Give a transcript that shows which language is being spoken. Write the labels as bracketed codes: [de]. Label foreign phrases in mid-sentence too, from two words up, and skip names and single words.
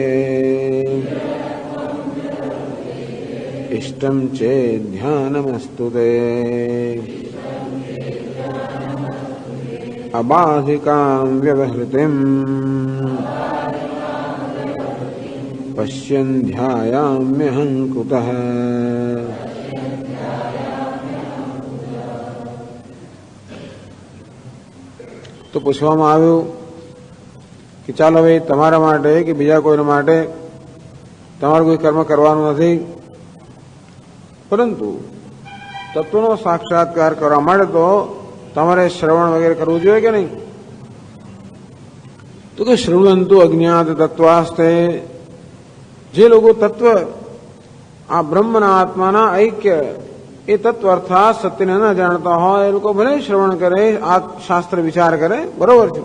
[sa] इष्टं चेत् ध्यानमस्तु ते अबाधिकां व्यवहृतिं पश्यन् ध्यायाम्यहं कुतः। [gu] તો પૂછવામાં આવ્યું કે ચાલો હવે તમારા માટે કે બીજા કોઈના માટે તમારે કોઈ કર્મ કરવાનું નથી, પરંતુ તત્વનો સાક્ષાત્કાર કરવા માટે તો તમારે શ્રવણ વગેરે કરવું જોઈએ કે નહીં? તો કે [sa] शृणवंतु अज्ञात तत्वास्ते, [gu] જે લોકો તત્વ આ બ્રહ્મના આત્માના ઐક્ય એ તત્વ અર્થાત સત્યને ન જાણતા હોય એ લોકો ભલે શ્રવણ કરે, આ શાસ્ત્ર વિચાર કરે, બરોબર છે.